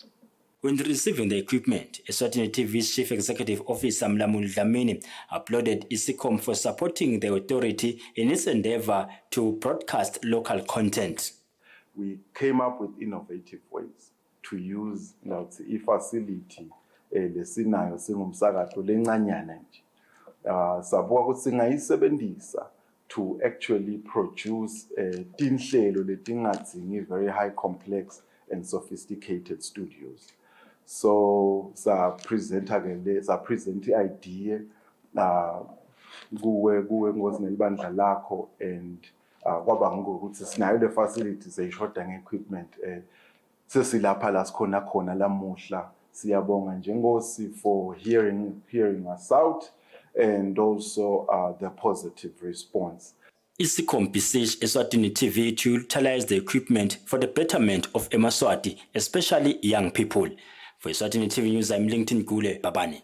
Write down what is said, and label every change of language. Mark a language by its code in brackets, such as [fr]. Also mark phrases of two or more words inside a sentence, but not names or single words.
[en] When receiving the equipment, Eswatini TV's Chief Executive Officer Mlamuli Dlamini applauded Isom for supporting the authority in its endeavor to broadcast local content. We came up with innovative ways to use i-facility [ss] lesinayo singumsakazo lencanyana nje. Sabuka ukuthi singayisebenzisa [en] to actually produce [ss] tinhlelo letingadzingi [en] very high complex and sophisticated studios. So present idea [ss] kuwe ngozi nelibandla lakho and kwaba ngokuthi sinayo le facilities eyishoda nge-equipment sesilapha la sikhona khona lamuhla. Siyabonga njengosi [en] for hearing us out and also the positive response. Isom beseech Eswatini TV to utilize the equipment for the betterment of Emaswati, especially young people. For Eswatini TV News, I'm LinkedIn Gule Babani.